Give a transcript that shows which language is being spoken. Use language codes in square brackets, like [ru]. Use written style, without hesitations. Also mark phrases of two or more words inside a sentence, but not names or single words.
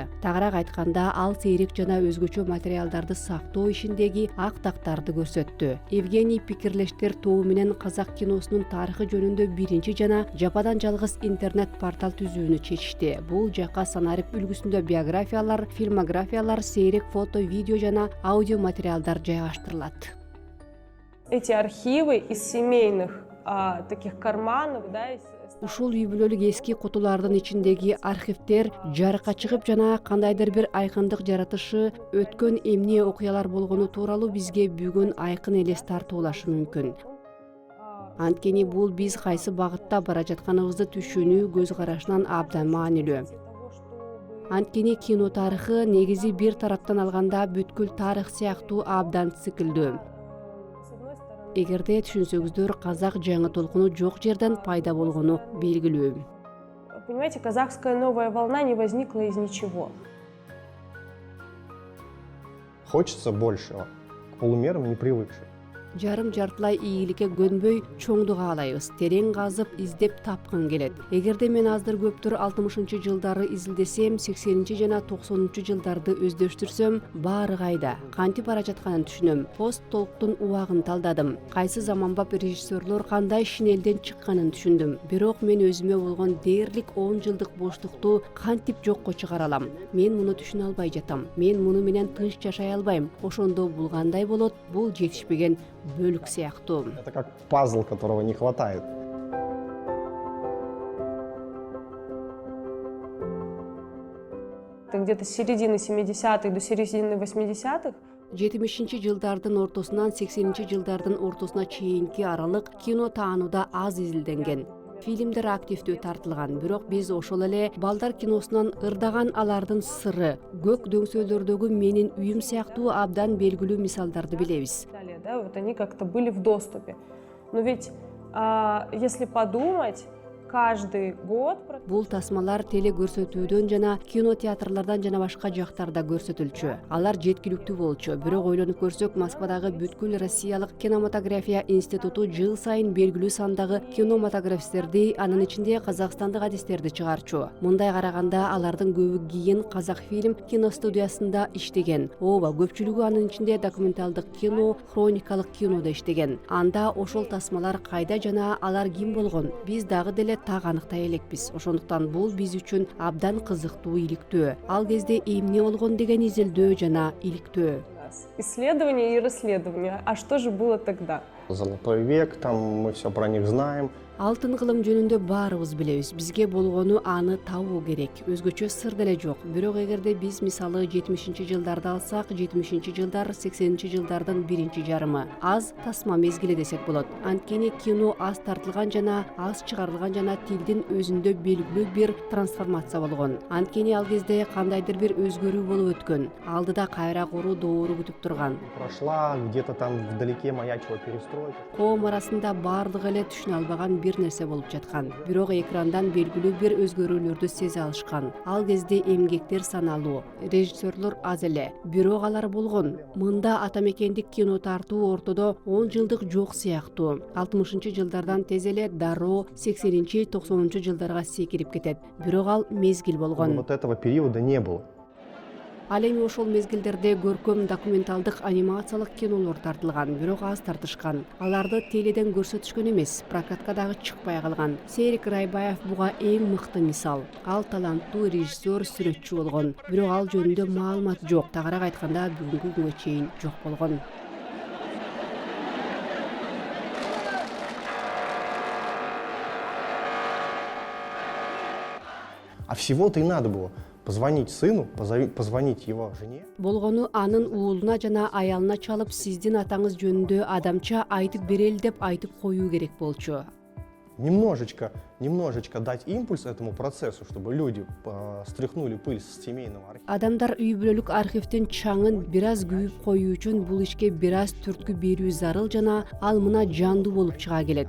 [ky] Тагыраак айтканда, ал сейрек жана өзгөчө материалдарды сактоо ишиндеги ак тактарды көрсөттү. Евгений пикирлештер тобу менен казак киносунун тарыхы жөнүндө биринчи жана жападан жалгыз интернет портал түзүүнү чечишти. Бул жака санарип үлгүсүндө биографиялар, фильмографиялар, сейрек фото, видео жана аудио материалдар жайгаштырылат. [ru] Эти архивы из семейных таких карманов, да, [ky] Ушул үй бүлөлүк эски кутулардын ичиндеги архивдер жарыкка чыгып жана кандайдыр бир айкындык жаратышы, өткөн эмне окуялар болгону тууралуу бизге бүгүн айкын элес тартуулашы мүмкүн. Анткени бул биз кайсы багытта бара жатканыбызды түшүнүү көз карашынан абдан маанилүү. Анткени кино тарыхы негизи бир тараптан алганда бүткүл тарых сыяктуу абдан циклдүү. Эгерде түшүнсөңүздөр, казак жаңы толкуну жок жерден пайда болгону белгилүү. [ru] Понимаете, казахская новая волна не возникла из ничего. Хочется большего, к полумерам не привыкших. [ky] Жарым жартылай ийгиликке көнбөй чоңду каалайбыз, терең казып издеп тапкын келет. Эгерде мен аздыр көптүр 60-жылдары изилдесем, 80 жана 90 жылдарды өздөштүрсөм, баары кайда, кантип бара жатканын түшүнөм. Пост толктун убагын талдадым. Кайсы заманбап режиссерлор кандай шинелден чыкканын түшүндүм. Бирок мен өзүмө болгон дээрлик 10 жылдык боштукту кантип жокко чыгара алам? Мен муну түшүнө албай жатам. Мен муну менен тынч жашай албайм. Ошондо бул кандай болот? Бул жетишпеген бөлүк сыяктуу. [ru] Это как пазл, которого не хватает. Где-то с середины 70-х до середины 80-х [ky] 70-жылдардын ортосунан 80-жылдардын ортосуна чейинки аралык кино таанууда аз изилденген. Фильмдер активдүү тартылган, бирок биз ошол эле балдар киносунан ырдаган алардын сыры, көк дөңсөлдөрдөгү менин үйүм сыяктуу абдан белгилүү мисалдарды билебиз. [ru] да, вот они как-то были в доступе. Но ведь, если подумать, каждый год... [ky] Бул тасмалар теле көрсөтүүдөн жана кинотеатрлардан жана башка жактарда көрсөтүлчү. Алар жеткиликтүү болчу. Бирок ойлонуп көрсөк, Москвадагы бүткүл Россиялык кинематография институту жыл сайын белгилүү сандагы кинематографисттерди, анын ичинде казакстандык адистерди чыгарчу. Мындай караганда алардын көбү кийин Казакфильм киностудиясында иштеген. Ооба, көпчүлүгү анын ичинде документалдык кино, хроникалык кинодо иштеген. Анда ошол тасмалар кайда жана алар ким болгон? Биз дагы деле так аныктай элекпиз. Ошондуктан бул биз үчүн абдан кызыктуу, иликтөө. Ал кезде эмне болгон деген изилдөө жана иликтөө. [ru] Исследование и расследование. А что же было тогда? Золотой век, там мы все про них знаем. [ky] Алтын кылым жөнүндө баарыбыз билебиз. Бизге болгону аны табуу керек. Өзгөчө сыр деле жок. Бирок эгерде биз мисалы 70-жылдарды алсак, 70-жылдар 80-жылдардын биринчи жарымы. Аз тасма мезгили десек болот. Анткени кино аз тартылган жана аз чыгарылган жана тилдин өзүндө белгилүү бир трансформация болгон. Анткени ал кезде кандайдыр бир өзгөрүү болуп өткөн. Алдыда кайра куруу доору күтүп турган. [ru] Прошла, где-то там вдалеке маячила перестройка. [ky] Коом арасында баардыгы эле түшүнө албаган бир нерсе болуп жаткан. Бирок экрандан белгилүү бир өзгөрүүлөрдү сезе алышкан. Ал кезде эмгектер саналуу, режиссерлор аз эле. Бирок алар болгон. Мында атамекендик кино тартуу ортодо 10 жылдык жок сыяктуу. 60-жылдардан тез эле дароо 80-90 жылдарга секирип кетет. Бирок ал мезгил болгон. [ru] Вот этого периода не было. [ky] Ал эми ошол мезгилдерде көркөм документалдык анимациялык кинолор тартылган, бирок аз тартышкан. Аларды теледен көрсөтүшкөн эмес, прокатка дагы чыкпай калган. Серик Райбаев буга эң мыкты мисал. Ал таланттуу режиссер, сүрөтчү болгон, бирок ал жөнүндө маалымат жок. Тагыраак айтканда, бүгүнкү күнгө чейин жок болгон. [ru] А всего-то и надо было позвонить сыну, позвонить его жене. [ky] Болгону анын уулуна жана аялына чалып, сиздин атаңыз жөнүндө адамча айтып берели деп айтып коюу керек болчу. [ru] Немножечко дать импульс этому процессу, чтобы люди стряхнули пыль с семейного архива. [ky] Адамдар үй бүлөлүк архивдин чаңын бир аз күйүп коюу үчүн бул ишке бир аз түрткү берүү зарыл жана ал мына жандуу болуп чыга келет.